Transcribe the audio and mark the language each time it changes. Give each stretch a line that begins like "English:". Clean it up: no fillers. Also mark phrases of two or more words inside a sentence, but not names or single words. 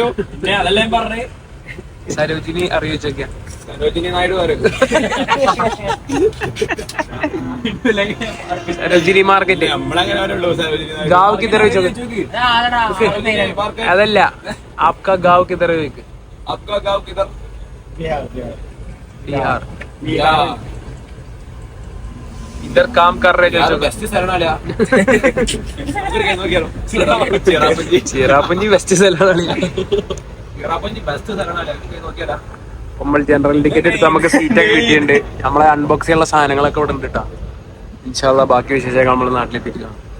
Malayalam: അതെല്ലാം പറഞ്ഞേ. സരോജിനി അറിയിച്ചോക്ക. സരോജിനി നായിഡു പറയും. സരോജിനി മാർക്കറ്റ്
Hindi: गाँव किधर
Malayalam: ചോദിച്ചു. അതല്ല,
Hindi: आपका गाँव किधर
Malayalam: ചോദിക്ക്.
Hindi: आपका गाँव किधर? बिहार. इधर काम कर रहे जो
Malayalam: വെസ്റ്റ് സ്ഥലമാണല്ലോ. ചിറാപ്പഞ്ചി വെസ്റ്റ് സ്ഥലമാണ്. നമ്മൾ ജനറൽ ടിക്കറ്റ് എടുത്ത് നമുക്ക് സീറ്റൊക്കെ കിട്ടിയിട്ടുണ്ട്. നമ്മളെ അൺബോക്സ് ചെയ്യാനുള്ള സാധനങ്ങളൊക്കെ ഇവിടെ ഉണ്ട് കേട്ടോ. ഇൻഷാല്ലാ ബാക്കി വിശേഷങ്ങൾ നമ്മൾ നാട്ടിലെത്തിക്കാം.